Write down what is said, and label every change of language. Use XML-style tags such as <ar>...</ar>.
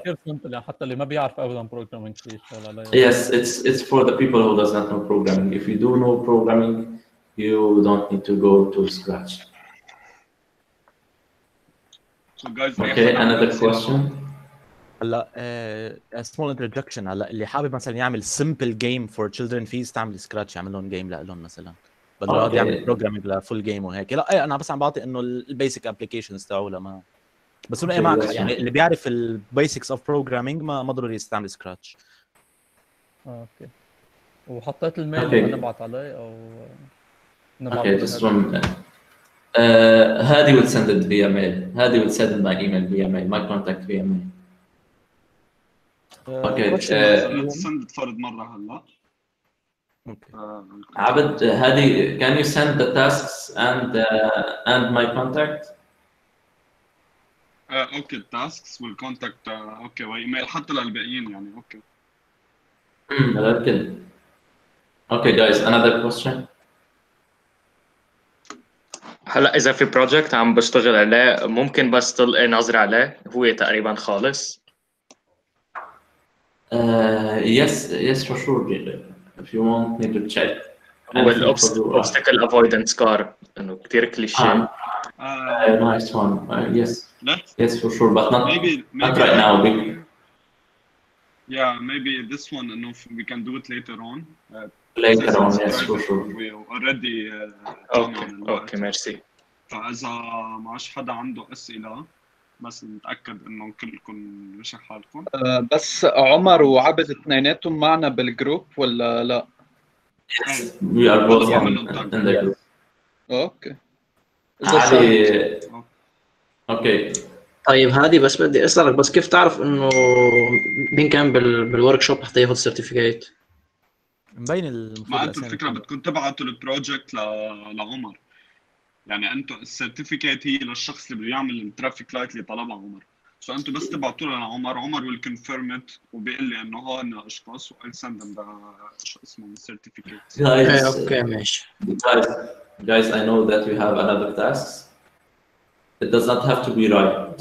<ar>كثير سمبل، حتى اللي ما بيعرف ابدا بروجرامينج يشتغل عليه.</ar> <en>Yes, it's for the people who does not know programming. If you do know programming, you don't need to go to Scratch. So guys, okay, another question. هلا small introduction.</en> <ar>هلا اللي حابب مثلا يعمل</ar> <en>simple game for children</en> <ar>فيه يستعمل سكراتش، يعمل لهم جيم لهم مثلا، بدل ما يعمل بروجرامينج لفول جيم وهيك. لا انا بس عم بعطي انه البيسك ابلكيشنز تاعه لما بس هو معك يعني اللي بيعرف البيسكس اوف بروجرامينج ما ضروري يستعمل سكراتش. اوكي، وحطيت الميل نبعت عليه او نبعت</ar> <en>okay, this one Hadi will send it via mail. Hadi will send my email via mail, my contact via mail. Okay. send it</en> <ar>فرد مرة هلا.</ar> <en>Abed, Hadi, can you send the tasks and my contact?</en> <ar>اوكي التاسكس والكونتاكت اوكي وايميل حتى للباقيين يعني اوكي.</ar> <en>Okay guys, another question.</en> <ar>هلا اذا في بروجكت عم بشتغل عليه ممكن بس تلقي نظرة عليه هو تقريبا خالص؟</ar> <en>Yes for sure. If you want me to check.</en> <ar>هو</ar> <en>obstacle avoidance car</en> <ar>انه كثير كليشيه.</ar> <en>Nice one. Yes for sure, but not right now. Yeah, maybe this one we can do it later on. Later on, yes for sure. We already</en> <ar>اوكي ميرسي. فاذا ما عادش حدا عنده اسئله بس نتاكد انه كلكم مشي حالكم. بس عمر وعبد اثنيناتهم معنا بالجروب ولا لا؟</ar> <en>We are both in the group.</en> <ar>اوكي. علي. اوكي. طيب هادي بس بدي اسالك بس كيف تعرف انه مين كان بالورك شوب حتى ياخذ سيرتيفيكيت؟ مبين المفروض. ما انتم الفكره بدكم تبعتوا البروجكت لعمر، يعني انتم السيرتيفيكيت هي للشخص اللي بده يعمل الترافيك لايت اللي طلبها عمر، سو انتم بس تبعتوا له لعمر، عمر</ar> <en>will confirm it</en> <ar>وبيقول لي انه هون الاشخاص وقال سند ذم شو اسمه السيرتيفيكيت. اوكي ماشي.</ar> <en>Guys, I know that you have another task. It does not have to be right.</en>